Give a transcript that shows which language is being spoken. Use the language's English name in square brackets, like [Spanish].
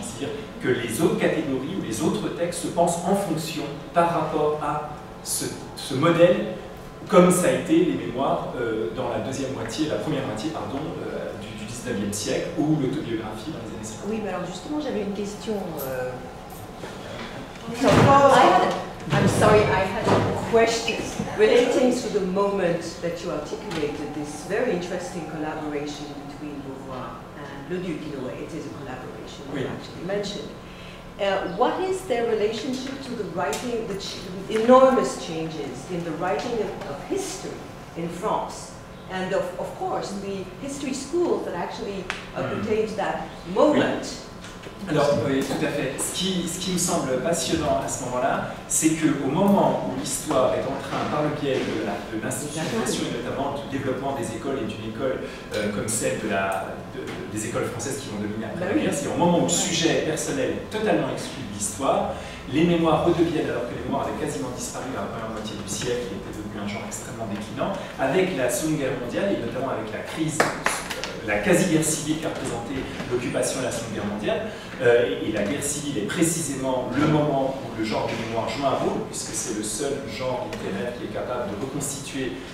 [French] C'est-à-dire que les autres catégories ou les autres textes se pensent en fonction par rapport à ce modèle, comme ça a été les mémoires dans la première moitié, du 19e siècle, ou l'autobiographie dans les années 50. Oui, mais alors justement, j'avais une question. [English] I'm sorry, I had a question relating to the moment that you articulated, this very interesting collaboration between Beauvoir and Le Duc, in a way. It is a collaboration, you actually mentioned. What is their relationship to the writing, the enormous changes in the writing of history in France? And of course, the history schools that actually pertain to that moment. [French] Alors, oui, tout à fait. Ce qui me semble passionnant à ce moment-là, c'est qu'au moment où l'histoire est en train, par le biais de l'institutionnalisation et notamment du développement des écoles et d'une école comme celle des écoles françaises qui vont dominer après la guerre, c'est au moment où le sujet personnel est totalement exclu de l'histoire, les mémoires redeviennent, alors que les mémoires avaient quasiment disparu dans la première moitié du siècle, qui était devenu un genre extrêmement déclinant, avec la Seconde Guerre mondiale et notamment avec la crise, la quasi-guerre civile qu'a représenté l'occupation de la Seconde Guerre mondiale, et la guerre civile est précisément le moment où le genre de mémoire joue un rôle, puisque c'est le seul genre littéraire qui est capable de reconstituer